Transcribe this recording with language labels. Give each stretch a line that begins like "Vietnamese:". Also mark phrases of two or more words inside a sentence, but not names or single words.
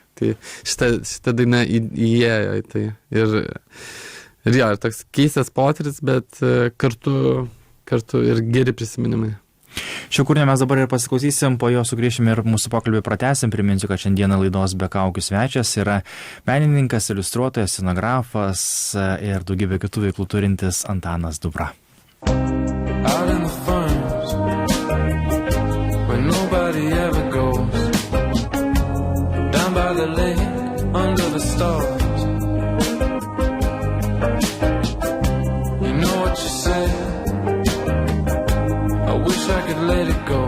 Lithuanian: Tai šita daina įėjo į tai. Ir toks keistas potyris, bet kartu ir geri prisiminimai. Šio kūrinio mes dabar ir pasiklausysim, po jo sugrįšim ir mūsų pokalbį pratęsim. Priminsiu, kad šiandieną laidos Be kaukių svečias yra menininkas, iliustruotojas, scenografas ir daugybė kitų veiklų turintis Antanas Dubra.
English: Out in the farms, where nobody ever goes, down by the lake, under the stars. You know what you said, I wish I could let it go.